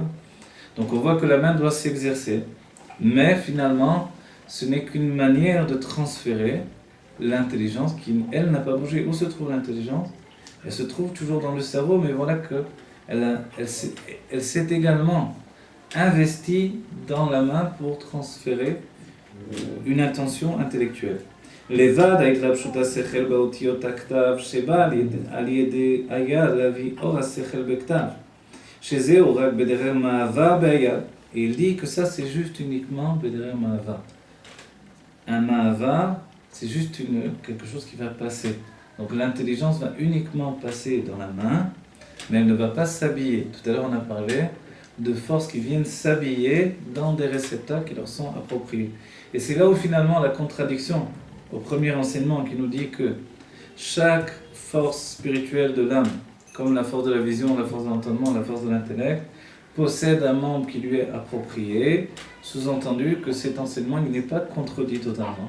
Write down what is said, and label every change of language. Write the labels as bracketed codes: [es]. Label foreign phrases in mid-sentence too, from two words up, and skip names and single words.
[fr] Donc on voit que la main doit s'exercer, mais finalement, ce n'est qu'une manière de transférer l'intelligence qui, elle, n'a pas bougé. Où se trouve l'intelligence? Elle se trouve toujours dans le cerveau, mais voilà qu'elle s'est également investie dans la main pour transférer une intention intellectuelle. [he] לבד ההתלבשות השכל באותיות הכתב שבא על ידי היד להביא אור השכל בכתב שזהו רק בדרך מעבר ביד. [fr] Et il dit que ça c'est juste uniquement [he] בדרך מעבר. [fr] Un מעבר c'est juste quelque chose qui va passer. Donc l'intelligence va uniquement passer dans la main, mais elle ne va pas s'habiller. Tout à l'heure on a parlé de forces qui viennent s'habiller dans des réceptacles qui leur sont appropriés. Et c'est là où finalement la contradiction au premier enseignement qui nous dit que chaque force spirituelle de l'âme, comme la force de la vision, la force de l'entendement, la force de l'intellect, possède un membre qui lui est approprié, sous-entendu que cet enseignement il n'est pas contredit totalement.